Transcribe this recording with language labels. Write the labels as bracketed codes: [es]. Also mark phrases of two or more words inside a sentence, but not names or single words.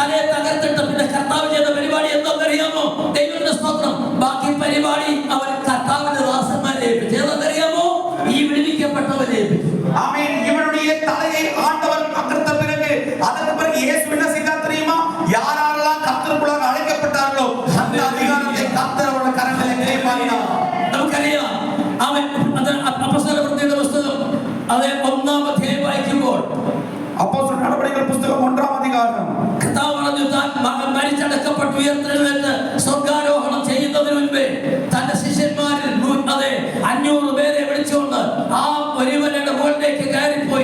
[ml] തകർത്തിട്ട് പിന്നെ കർത്താവ് ചെയ്ത പരിപാടി എന്താണെന്നറിയാമോ? ദൈവത്തിന്റെ സ്തോത്രം. ബാക്കി പരിപാടി അവൻ കർത്താവിന്റെ ദാസന്മാരെ ഏൽപ്പിച്ചു. ഏതെന്നറിയാമോ? ഈ വിടുവിക്കപ്പെട്ടവരെ ഏൽപ്പിച്ചു. [ta] ஆமென். இவனுடைய தலையை ஆண்டவர் தகர்த்த பிறகு அதற்கு பிறகு இயேசு என்ன செய்தார் தெரியுமா? யாரெல்லாம் கர்த்தருக்குள்ளாக அழைக்கப்பட்டார்களோ அந்த அதிகாரத்தை கர்த்தர் அவருடைய கரங்களிலே மாற்றினார். [ml] നമുക്കറിയാം. അവൻ അപ്പോസ്തലപ്രവൃത്തിയുടെ പുസ്തകം അത് 1-ാം അധ്യായം വായിക്കുമ്പോൾ അപ്പോസ്തല നടപടികൾ പുസ്തകം 1-ാം അധികാരം കർത്താവ് പറഞ്ഞു, താൻ മരിച്ചടക്കപ്പെട്ട് ഉയർത്തെഴുന്നേറ്റ് സ്വർഗ്ഗാരോഹണം ചെയ്യുന്നതിന് മുൻപേ തന്റെ ശിഷ്യന്മാരിൽ 500 പേരെ വിളിച്ചുകൊണ്ട് ആ ഒരുവരുടെ മുകളിലേക്ക് കയറിപ്പോയി.